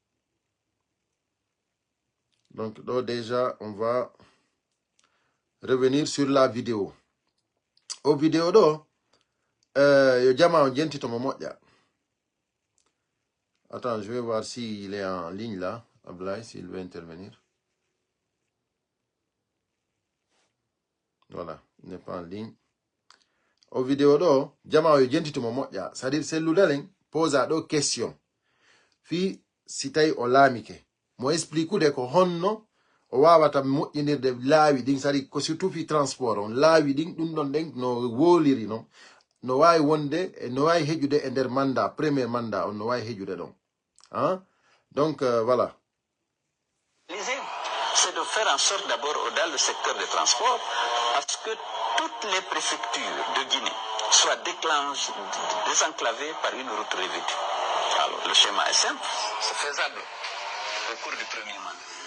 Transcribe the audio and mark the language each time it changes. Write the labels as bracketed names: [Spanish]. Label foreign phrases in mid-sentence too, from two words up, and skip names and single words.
[French] donc ɗo déjà on va revenir sur la vidéo au vidéo [Fula] ɗo yo jama on jentitomo moƴƴa [French] attends je vais voir si il est en ligne là Ablaye s'il veut intervenir voilà il n'est pas en ligne au vidéo [Fula] ɗo jama yo jentitomo moƴƴa [French] c'est à dire [Fula] selludalen posa ɗo question fi si tawi o laamike mo expliqueude ko honno o wawata moƴƴinirde laawi ɗin [French] c'est à dire [Fula] ko surtout fi transport on laawi ɗin ɗum ɗon ɗen no woliri non no wawi wonde no wawi heƴude e nder mandat [French] premier mandat [Fula] on no wawi heƴude ɗon [French] donc voilà c'est de faire en sorte d'abord dans le secteur des transports à ce que toutes les préfectures de Guinée soient désenclavées par une route revêtue. Alors le schéma est simple, c'est faisable au cours du premier mandat.